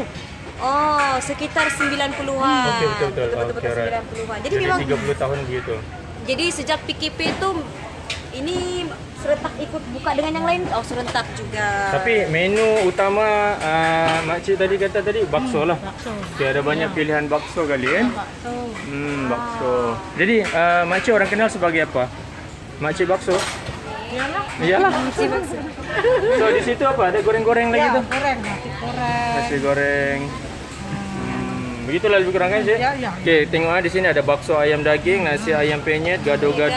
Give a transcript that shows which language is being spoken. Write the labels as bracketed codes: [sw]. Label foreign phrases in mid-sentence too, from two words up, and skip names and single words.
[ms] Oh, sekitar 90-an. Okey, betul. Betul-betul [en] Okey, right. [ms] 90-an. Jadi Jadi memang 30 tahun begitu. jadi sejak PKP itu ini serentak ikut buka dengan yang lain. Oh, serentak juga. Tapi menu utama makcik tadi kata tadi bakso lah. Bakso. Okay, ada banyak pilihan bakso kali kan? Bakso. Bakso. Jadi makcik orang kenal sebagai apa? Makcik bakso? Iyalah. Si bakso. So di situ apa? Ada goreng-goreng lagi Ya, tu? goreng, nasi goreng. Nasi goreng. Begitulah lebih kurang kan, Cik? Ya, ya. Okey, tengok di sini ada bakso ayam daging, nasi ayam penyet, gado-gado,